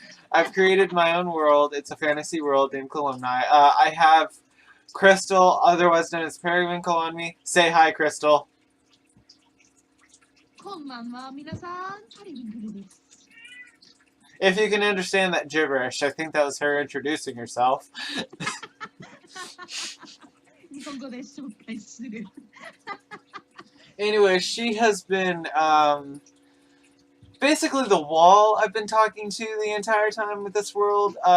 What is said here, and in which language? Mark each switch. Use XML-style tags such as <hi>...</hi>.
<en>I've created my own world. It's a fantasy world in Columni. I have Crystal, otherwise known as Pariswinkle, on me. Say hi, Crystal.</en> <ja>こんばんは、皆さん、パリウィンクルです。</ja> <en>If you can understand that gibberish, I think that was her introducing herself.</en> <ja>日本語で紹介する。</ja> <en>Anyway, she has been basically the wall I've been talking to the entire time with this world.</en>